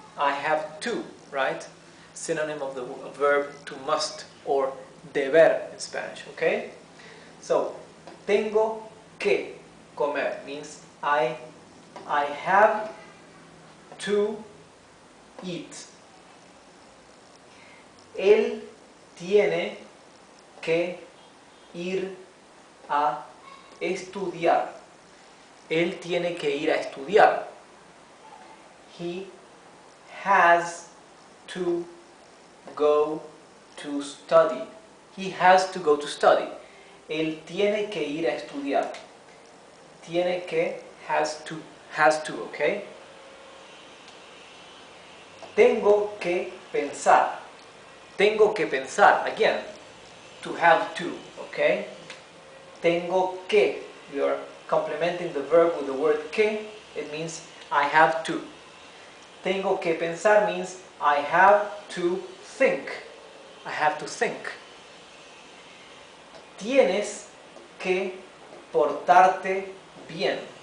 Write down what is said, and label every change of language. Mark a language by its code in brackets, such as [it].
[en] I have to, right? Synonym of the verb to must, or deber in Spanish, okay? So, [es] tengo que comer [en] means I have to eat. [es] Él tiene que ir a estudiar. Él tiene que ir a estudiar. [en] He has to go to study. He has to go to study. [es] Él tiene que ir a estudiar. Tiene que, [en] has to, okay? [es] Tengo que pensar. Tengo que pensar, [en] again, to have to, okay? Tengo que, we are complementing the verb with the word que, it means I have to. [es] Tengo que pensar [en] means I have to think. I have to think. [es] Tienes que portarte bien.